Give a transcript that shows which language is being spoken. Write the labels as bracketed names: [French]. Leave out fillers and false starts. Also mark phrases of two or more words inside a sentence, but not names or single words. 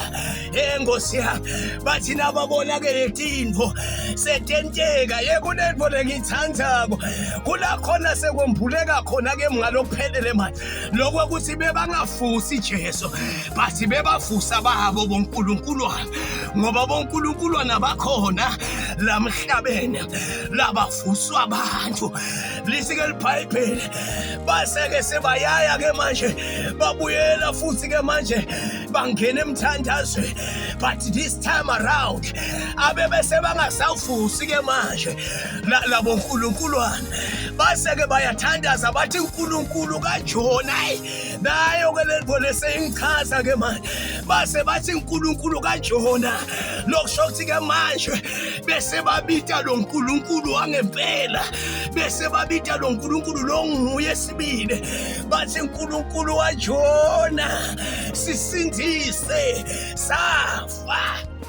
[Swati] Nkosi yami, bathi nababona ke letindvo setenteka, kunento lengithandzako kula khona sekwembuleka khona ke ngalokuphelele manje lokuthi bebangavusi Jesu, bathi bebavusa babo bonkulunkulu, ngoba bonkulunkulu nabakhona lamhlabeni labavuswa abantu. Lithi ke liBhayibheli base ke sebayaya ke manje babuyela futhi ke manje bangena emthandazweni, [English] but this time around [Swati] abebese bangasavusi ke manje labo nkulunkuluwana. Base ke bayathandaza bathi uNkulunkulu kaJona nayo ke lento leseyingichaza ke manje, base bathi uNkulunkulu kaJona lokusho ukuthi ke manje bese babita lo nkulunkulu wangempela, bese babita lo nkulunkulu lo nguye sibili, bathi uNkulunkulu waJona sisindise safa.